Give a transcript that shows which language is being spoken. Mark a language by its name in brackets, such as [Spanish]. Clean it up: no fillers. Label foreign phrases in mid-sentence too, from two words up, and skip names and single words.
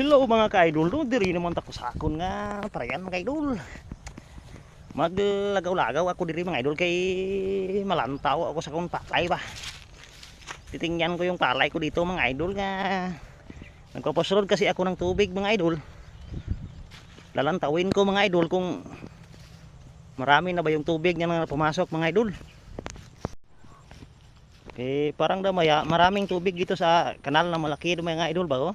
[Hiligaynon] mga ka-idol, do diri naman ta ko sakon nga parayan mga idol. Maglagaw-lagaw ako diri mga idol kay malantaw ako sa akong palay ba. [Filipino] Titingnan ko yung palay ko dito mga idol nga nagpapasulod kasi ako ng tubig mga idol. Lalantawin ko mga idol kung marami na ba yung tubig niya na pumasok mga idol. Okay, parang damaya maraming tubig dito sa kanal na malaki mga idol ba oh.